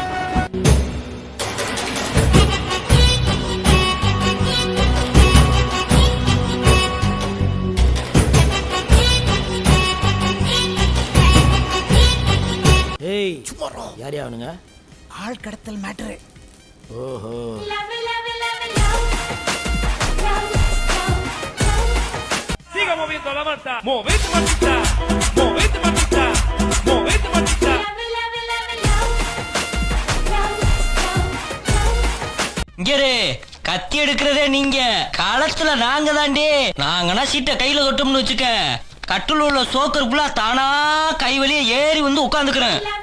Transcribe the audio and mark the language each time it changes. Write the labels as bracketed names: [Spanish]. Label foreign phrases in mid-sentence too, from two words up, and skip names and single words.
[Tamil] ஏய் சும்மா யார் யாவனுங்க? ஆள் கடத்தல் மேட்டரு. ஓஹோ. [Spanish] Siga moviendo la manta, movete mantita, movete mantita, movete mantita. [Tamil] இங்கரே கத்தி எடுக்கிறதே நீங்க, களத்துல நாங்க தாண்டி. நாங்கன்னா சீட்டை கையில தொட்டோம்னு வச்சுக்க, கட்டுல உள்ள சோக்கர் புல்லா தானா கை வழியே ஏறி வந்து உட்காந்துக்கிறேன்.